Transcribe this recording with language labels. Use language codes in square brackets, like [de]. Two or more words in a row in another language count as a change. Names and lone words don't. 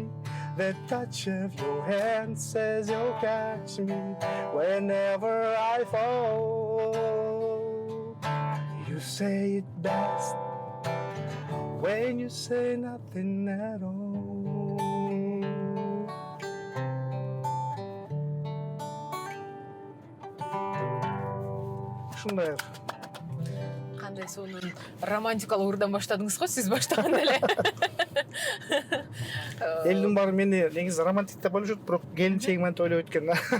[en] The touch of your hand says you'll catch me whenever I fall. You say it best when you say nothing at all. [ky] Кандай кандай сонун романтикалык ырдан баштадыңыз го сиз баштаганда эле. Элдин баары мени негизи романтик деп ойлошот, бирок келинчегим антип ойлоп өткөн.